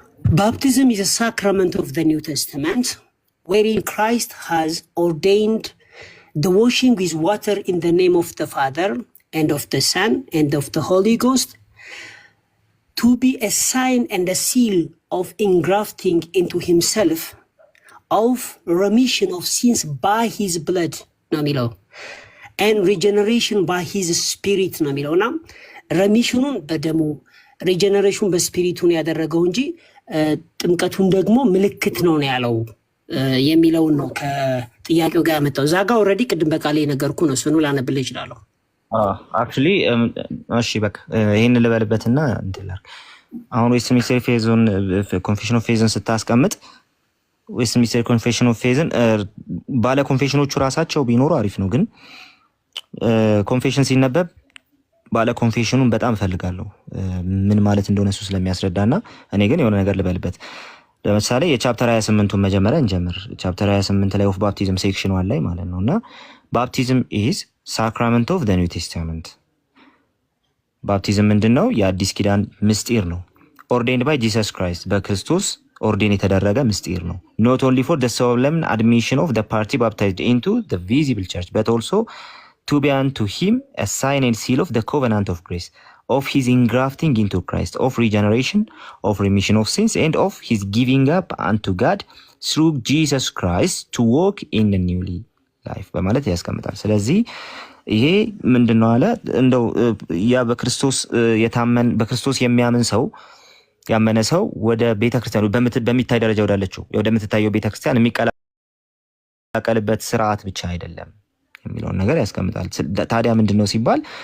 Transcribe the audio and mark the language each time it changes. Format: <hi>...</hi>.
<en>Baptism is a sacrament of the New Testament wherein Christ has ordained the washing with water in the name of the Father and of the Son and of the Holy Ghost to be a sign and a seal of engrafting into himself of remission of sins by his blood. Namilo. and regeneration by his spirit</en> <am>ነው የሚለውና ረሚሽኑን በደሙ ሪጀነሬሽን በስፒሪቱን ያደረገው እንጂ ጥምቀቱን ደግሞ ምልክት ነው ያለው የሚለውን ነው ከጥያቄው ጋር ያመጣው። እዛ ጋር ኦልሬዲ ቅድም በቃሌ ነገርኩ ነው እሱን ላነብልህ እችላለሁ። አክቹሊ እሺ በቃ ይሄን ልበልበትና እንትላል። አሁን ዌስትሚኒስተር ፌዝን ኮንፌሽን ኦፍ ፌዝን ስታስቀምጥ ዌስትሚኒስተር ኮንፌሽን ኦፍ ፌዝን ባለ ኮንፌሽኖቹ ራሳቸው ቢኖሩ አሪፍ ነው፣ ግን ኮንፌሽን ሲነበብ ባለ ኮንፌሽኑን በጣም እፈልጋለሁ ምን ማለት እንደሆነ እሱ ስለሚያስረዳና እኔ ግን የሆነ ነገር ልበልበት። ለምሳሌ የቻፕተር 28ን መጀመሪያ እንጀምር። ቻፕተር 28 ላይ ኦፍ ባፕቲዝም ሴክሽን 1 ላይ ማለት ነውና</am> <en>ባፕቲዝም ኢዝ ሳክራመንት ኦፍ ዘ ኒው ቴስታመንት።</en> <am>ባፕቲዝም ምንድነው? የአዲስ ኪዳን ምስጢር ነው።</am> <en>ኦርዴንድ ባይ ጂሰስ ክራይስት፣</en> <am>በክርስቶስ ኦርዴን የተደረገ ምስጢር ነው።</am> <en>ኖት ኦንሊ ፎር ዘ ሶlemn admission of the party baptized into the visible church but also to be unto him a sign and seal of the covenant of grace. of his engrafting into Christ, of regeneration, of remission of sins, and of his giving up unto God through Jesus Christ to walk in the new life</en> <am>በማለት ያስቀምጣል። ስለዚህ ይሄ ምንድነው አለ እንደው ያ በክርስቶስ የሚያምን ሰው ያመነ ሰው ወደ ቤተክርስቲያኑ በሚታይ ደረጃ ወደምትታየው ቤተክርስቲያን የሚቀላቀልበት ስርዓት ብቻ አይደለም የሚለውን ነገር ያስቀምጣል። ታዲያ ምንድነው ሲባል</am>